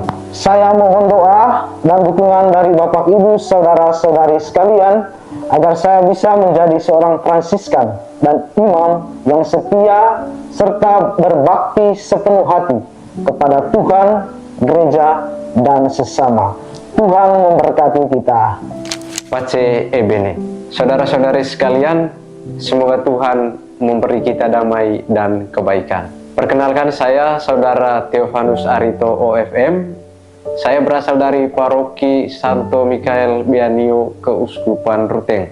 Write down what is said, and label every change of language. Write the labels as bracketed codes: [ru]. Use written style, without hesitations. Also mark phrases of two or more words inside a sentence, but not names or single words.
[id] Saya mohon doa dan dukungan dari Bapak Ibu saudara-saudari sekalian agar saya bisa menjadi seorang Fransiskan dan imam yang setia serta berbakti sepenuh hati kepada Tuhan, gereja, dan sesama. Tuhan memberkati kita. [it] Pace e bene. [id] Saudara-saudari sekalian, semoga Tuhan memberi kita damai dan kebaikan. Perkenalkan, saya Saudara Theophanus Arito OFM. Saya berasal dari Paroki Santo Mikael Bianio, Keuskupan Ruteng.